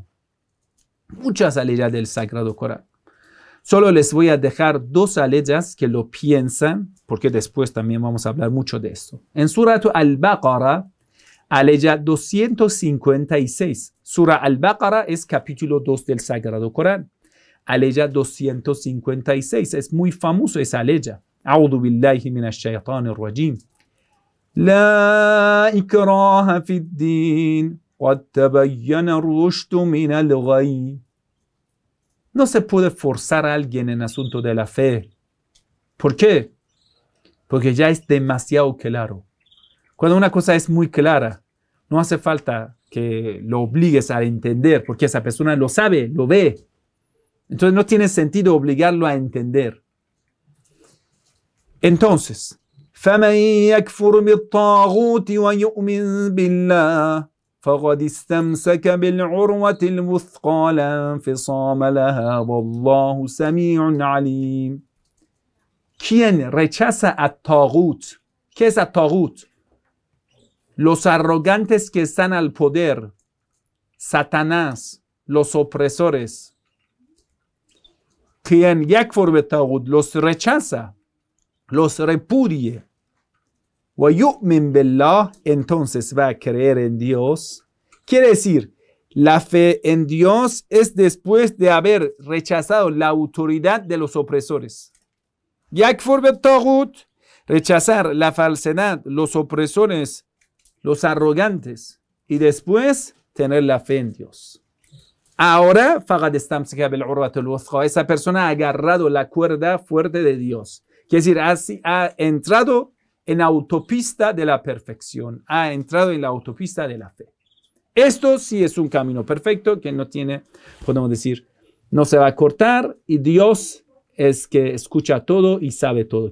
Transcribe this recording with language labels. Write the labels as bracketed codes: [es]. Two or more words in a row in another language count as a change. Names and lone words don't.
[es] Muchas aleyas del Sagrado Corán. Solo les voy a dejar 2 aleyas que lo piensan, porque después también vamos a hablar mucho de esto. En Surah Al-Baqarah, aleya 256. Surah Al-Baqarah es capítulo 2 del Sagrado Corán. Aleya 256. Es muy famoso esa aleya. [ar] أعوذ بالله من الشيطان الرجيم. لا إكراه في الدين. قد تبين الرشد من الغي. [es] No se puede forzar a alguien en asunto de la fe. ¿Por qué? Porque ya es demasiado claro. Cuando una cosa es muy clara, no hace falta que lo obligues a entender, porque esa persona lo sabe, lo ve. Entonces no tiene sentido obligarlo a entender. Entonces, [ar] فَمَنْ يَكْفُرْ بِالطَّاغُوتِ وَيُؤْمِنْ بِاللَّهِ فقد استمسك بالعروة الوثقى لا انفصام لها والله سميع عليم. [es] ¿Quién rechaza a Taghut? ¿Qué es a Taghut? Los arrogantes que están al poder, Satanás, los opresores. Quien [ar] يكفر بالطاغوت [es] los rechaza, los repudia. [ar] وَيُؤْمِنْ بِاللَّهِ, [es] entonces va a creer en Dios. Quiere decir, la fe en Dios es después de haber rechazado la autoridad de los opresores. [ar] يكفر بالطاغوت, [es] rechazar la falsedad, los opresores, los arrogantes, y después tener la fe en Dios. Ahora, [ar] فَقَدْ اسْتَمْسَكَ بِالْعُرْوَةِ الْوُثْقَى, [es] esa persona ha agarrado la cuerda fuerte de Dios. Quiere decir, así ha entrado en la autopista de la perfección, ha entrado en la autopista de la fe. Esto sí es un camino perfecto que no tiene, podemos decir, no se va a cortar, y Dios es que escucha todo y sabe todo.